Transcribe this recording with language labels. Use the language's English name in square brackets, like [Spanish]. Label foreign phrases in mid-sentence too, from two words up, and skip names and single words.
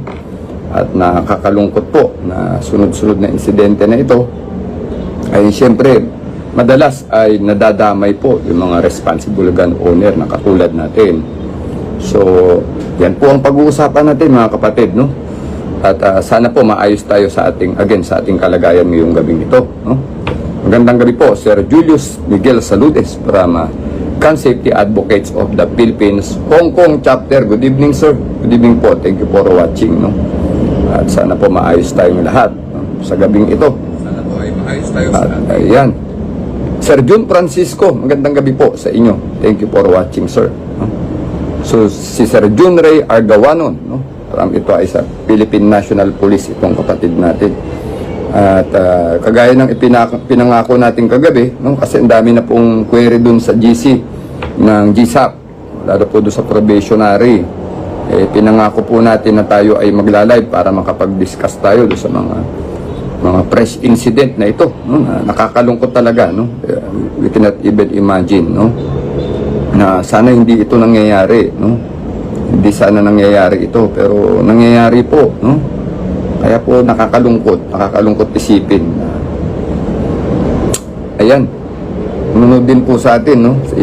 [Filipino] At nakakalungkot po na sunod-sunod na insidente na ito ay siyempre madalas ay nadadamay po yung mga [English] responsible gun owner [Filipino] na katulad natin. So, yan po ang pag-uusapan natin mga kapatid, no? At sana po maayos tayo sa ating kalagayan ngayong gabing ito, no? Magandang gabi po, Sir Julius Miguel Saludes from Gun Safety Advocates of the Philippines, Hong Kong Chapter. [English] Good evening, sir. Good evening [Filipino] po. [English] Thank you for watching. No? [Filipino] At sana po maayos tayong lahat, no? Sa gabing ito. Sana po ay maayos tayo sa lahat. Ayan. Sir Jun Francisco, magandang gabi po sa inyo. [English] Thank you for watching, sir. [Filipino] No? So, si Sir Jun Ray Argawanon, no? From ito ay sa Philippine National Police, itong kapatid natin. At kagaya ng pinangako natin kagabi, no? Kasi ang dami na pong query dun sa GC ng GSAP, lalo po dun sa probationary. Pinangako po natin na tayo ay magla-live para makapag-discuss tayo dun sa mga [English] fresh incident [Filipino] na ito, no? Nakakalungkot talaga, no? [English] We cannot even imagine, no? [Filipino] Na sana hindi ito nangyayari, no? Hindi sana nangyayari ito, pero nangyayari po, no? Kaya po nakakalungkot isipin. Ayan. Nunod din po sa atin, no?